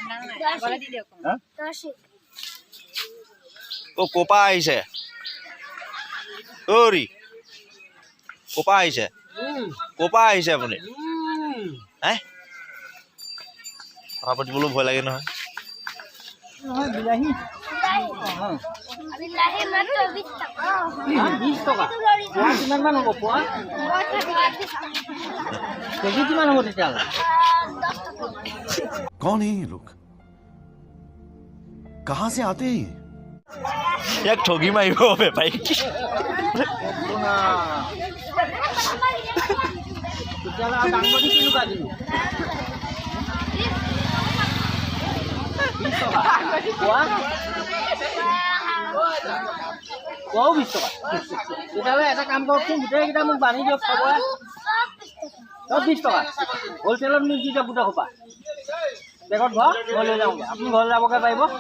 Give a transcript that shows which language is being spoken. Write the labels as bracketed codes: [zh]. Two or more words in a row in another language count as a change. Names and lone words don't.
[as] ক'ৰপৰা আহিছে ক'ৰপৰা আহিছে আপুনি হে কথা পাতিবলৈ ভয় লাগে নহয় বিলাহী মাত্ৰ 20 টকা 20 টকা পোৱা কিমানমান হ'ব পোৱা কেজি কিমান হ'ব তেতিয়াহ'লে [hi] कौन है ये लोग कहां से आते हैं [as] ইয়াক ঠগি মাৰিব বেপাৰী তেতিয়াহ'লে দাংবডি কেনেকুৱা দিম 20 টকা পোৱা পোৱাও 20 টকা তেতিয়াহ'লে এটা কাম কৰকচোন গোটেইকেইটা মোক বান্ধি দিয়ক খবৰ চব 20 টকা হ'লচেলত মোক দি দিয়ক গোটেই সোপা বেগত ভৰ মই লৈ যাওঁগৈ আপুনি ঘৰলৈ যাবগৈ পাৰিব